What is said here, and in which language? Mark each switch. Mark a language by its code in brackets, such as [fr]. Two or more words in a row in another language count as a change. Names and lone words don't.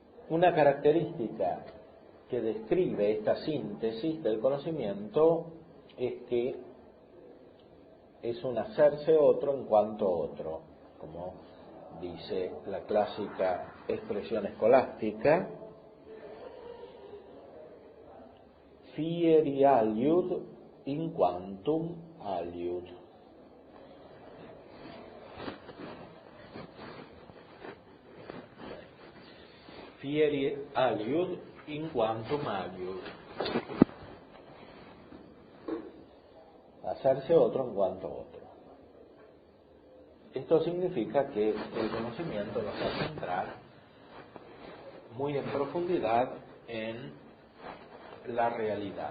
[es] Una característica que describe esta síntesis del conocimiento es que es un hacerse otro en cuanto otro, como dice la clásica expresión escolástica, [la] fieri aliud in quantum aliud. Fieri aliud in quantum aliud. [es] Hacerse otro en cuanto otro. Esto significa que el conocimiento nos hace entrar muy en profundidad en la realidad.